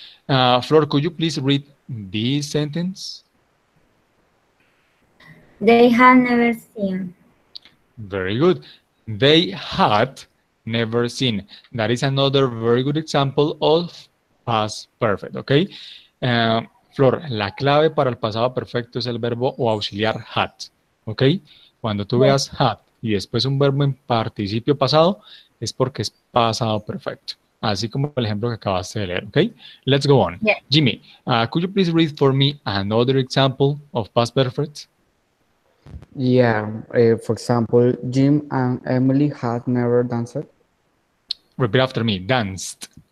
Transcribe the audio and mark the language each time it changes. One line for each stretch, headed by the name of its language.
English: Flor, could you please read this sentence? They had never seen. Very good. They had never seen. That is another very good example of past perfect, okay?
Spanish: Uh, Flor, la clave para el pasado perfecto es el verbo o auxiliar had, ¿ok? Cuando tú
English: Yes,
Spanish: veas had y después un verbo en participio pasado, es porque es pasado perfecto. Así como el ejemplo que acabaste de leer, ¿ok?
English: Let's go on. yes. Jimmy, could you please read for me another example of past perfect? Yeah, for example, Jim and Emily had never danced. Repeat after me. Danced.